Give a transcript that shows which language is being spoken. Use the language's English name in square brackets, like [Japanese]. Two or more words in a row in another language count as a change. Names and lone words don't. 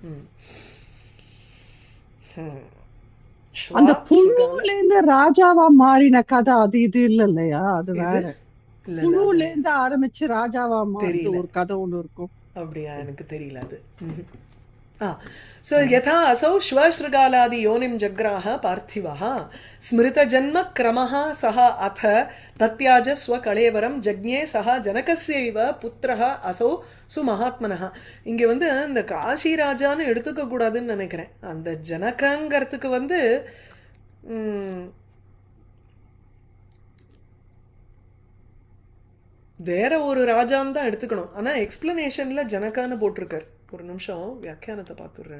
[Tamil] அந்த புழுல இருந்து ராஜாவா மாறின கதை அது இது இல்லையா? அது வேற. புழுல இருந்து ஆரம்பிச்சு ராஜாவா மாறி ஒரு கதை ஒண்ணு இருக்கும். அப்படியா? எனக்கு தெரியல அது. [Sanskrit] So यथा असौ श्वशृगालादि योनिम् जग्राह पार्थिवः स्मृत जन्म क्रमः सः अथ तत्याज स्व कलेवरम् जज्ञे सः जनकस्यैव पुत्रः असौ सुमहात्मनः. [Tamil] இங்க வந்து இந்த காஷி ராஜான்னு எடுத்துக்க கூடாதுன்னு நினைக்கிறேன். அந்த ஜனகங்கிறதுக்கு வந்து வேற ஒரு ராஜான்னு தான் எடுத்துக்கணும். ஆனா எக்ஸ்பிளனேஷன்ல ஜனகான்னு போட்டிருக்காரு. ஒரு நிமிஷம் வியாக்கியானத்தை பார்த்துடுறேன்.